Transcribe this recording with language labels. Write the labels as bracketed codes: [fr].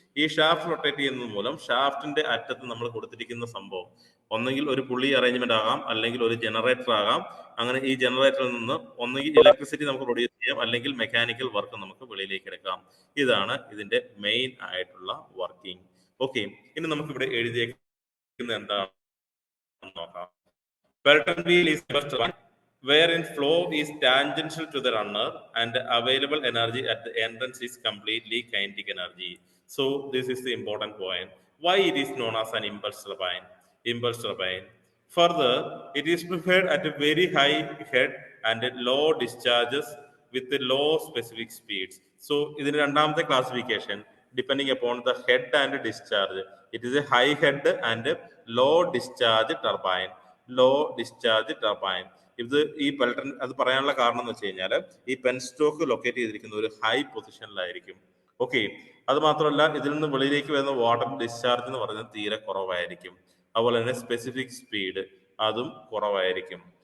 [ml] ഈ shaft rotate ചെയ്യുന്നത് മൂലം ഷാഫ്റ്റിന്റെ അറ്റത്ത് നമ്മൾ കൊടുത്തിരിക്കുന്ന സംഭവം ഒന്നെങ്കിൽ ഒരു പുള്ളി അറേഞ്ച്മെന്റ് ആകാം, അല്ലെങ്കിൽ ഒരു ജനറേറ്റർ ആകാം. അങ്ങനെ ഈ ജനറേറ്ററിൽ നിന്ന് ഒന്നെങ്കിൽ ഇലക്ട്രിസിറ്റി നമുക്ക് പ്രൊഡ്യൂസ് ചെയ്യാം, അല്ലെങ്കിൽ മെക്കാനിക്കൽ വർക്ക് നമുക്ക് വെളിയിലേക്ക് എടുക്കാം. ഇതാണ് ഇതിന്റെ മെയിൻ ആയിട്ടുള്ള വർക്കിംഗ്. ഓക്കെ, ഇനി നമുക്ക് ഇവിടെ എഴുതിയേക്കുന്നത് എന്താണെന്ന് നോക്കാം. [en] Pelton wheel is wherein flow is tangential to the runner and available energy at the entrance is completely kinetic energy. So this is the important point. Why it is known as an impulse turbine? Impulse turbine. Further, it is preferred at a very high head and low discharges with the low specific speeds. So [ml] ഇതിന്റെ രണ്ടാമത്തെ classification [en] depending upon the head and discharge. It is a high head and low discharge turbine. Low discharge turbine. [ml] ഇത് ഈ Pelton, അത് പറയാനുള്ള കാരണം എന്ന് വെച്ച് കഴിഞ്ഞാൽ ഈ പെൻസ്റ്റോക്ക് ലൊക്കേറ്റ് ചെയ്തിരിക്കുന്ന ഒരു ഹൈ പൊസിഷനിലായിരിക്കും. ഓക്കെ, അത് മാത്രമല്ല ഇതിൽ നിന്ന് വെളിയിലേക്ക് വരുന്ന വാട്ടർ ഡിസ്ചാർജ് എന്ന് പറയുന്നത് തീരെ കുറവായിരിക്കും. അതുപോലെ തന്നെ സ്പെസിഫിക് സ്പീഡ് അതും കുറവായിരിക്കും.